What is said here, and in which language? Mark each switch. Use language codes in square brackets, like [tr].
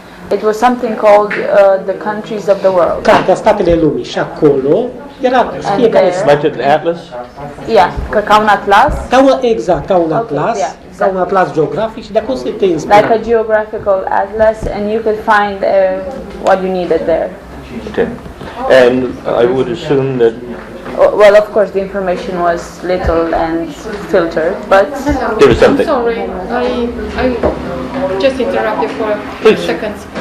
[en] It was something called the countries of the world. [ro] Cartea Statele lumii și acolo era fiecare [en] like an atlas? Yeah, [ro] ca un atlas. Exact, ca un atlas. Ca un atlas geografic și de acolo se te inspira. [en] Like a geographical atlas, and you could find what you needed there. Okay. And I would assume that. Well, of course, the information was little and filtered, but there was something. I'm sorry, I just interrupt you for a few seconds.